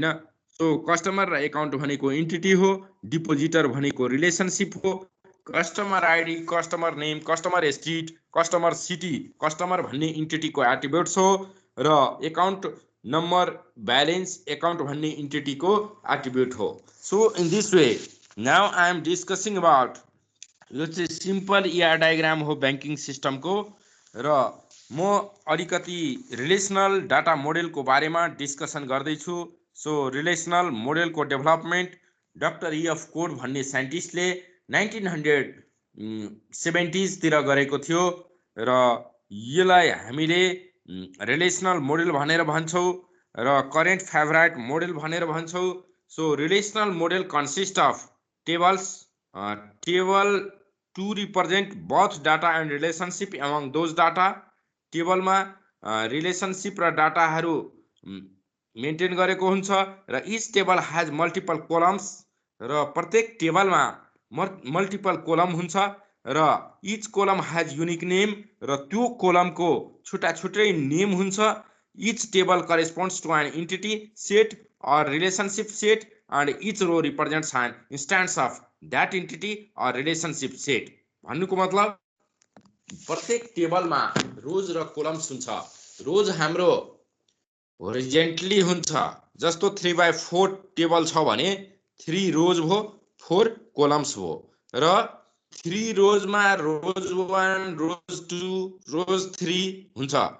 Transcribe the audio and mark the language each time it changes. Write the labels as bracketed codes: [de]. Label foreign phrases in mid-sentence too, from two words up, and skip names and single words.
[ne] सो कस्टमर र एकाउन्ट भनेको एन्टिटी हो, डिपोजिटर भनेको रिलेशनशिप हो। [en] customer ID, customer name, customer street, customer city, customer [ne] भन्ने एन्टिटी को एट्रिब्युट्स हो र [en] account number balance account [ne] भन्ने एन्टिटी को एट्रिब्युट हो। [en] so in this way now I am discussing about [ne] यो चाहिँ [en] simple ER diagram [ne] हो [en] banking system [ne] को र म अलिकति [en] relational data model [ne] को बारेमा डिस्कसन गर्दै छु। सो [en] relational model [ne] को डेभलपमेन्ट डाक्टर EF कोड भन्ने साइन्टिस्टले 1970s तिर गरेको थियो र यसलाई हामीले [en] relational model [ne] भनेर भन्छौं र [en] current favourite model [ne] भनेर भन्छौं। [en] So relational model consist of tables, table to represent both data and relationship among those data. [ne] टेबल में रिलेशनशिप र डाटाहरु मेन्टेन गरेको हुन्छ र [en] each table has multiple columns [ne] र प्रत्येक टेबल में [en] multiple column [ne] हुन्छ र [en] each column has unique name [ne] र त्यो कॉलम को छुट्टा छुट्टै नेम हुन्छ। [en] Each table corresponds to an entity set और relationship set and each row represents an instance of that entity और relationship set। [ne] भन्नुको मतलब प्रत्येक टेबल में रोज र कॉलम्स हुन्छ। रोज हाम्रो होरिजेंटली हुन्छ, जस्तो 3/4 टेबल छ भने 3 रोज भो 4 कॉलम्स भो र 3 रोजमा रोज 1 रोज 2 रोज 3 हुन्छ।